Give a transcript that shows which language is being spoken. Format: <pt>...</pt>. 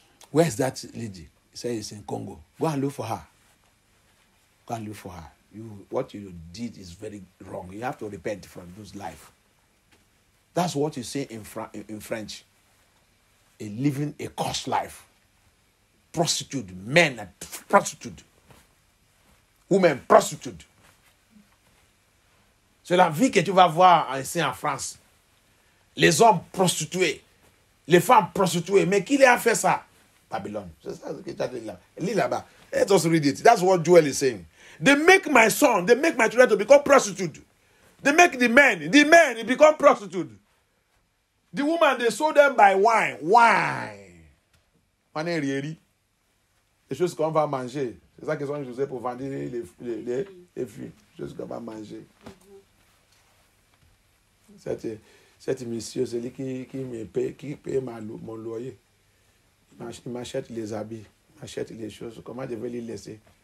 <en>Where's that lady? He said it's in Congo. Go and look for her. Go and look for her. What you did is very wrong. You have to repent from those life. That's what you say in French. Living a cursed life. Prostitute, men are prostitute. Women prostitute.</en> <fr>C'est la vie que tu vas voir ici en France. Les hommes prostitués. Les femmes prostituées. Mais qui les a fait ça? Babylone. C'est ça que tu as dit là. Lis là-bas.</fr> <en>Let us read it. That's what Joel is saying. They make my son, they make my children to become prostitute. They make the men become prostitute. The woman, they sold them by wine.</en> <fr>Wine. On est rieri. Les choses qu'on va manger. C'est ça qu'ils ont utilisé pour vendre les filles. Les choses qu'on va manger. Cet monsieur, c'est lui qui me paye, qui paye mon loyer. Il m'achète les habits, il m'achète les choses. Comment je vais les laisser?</fr>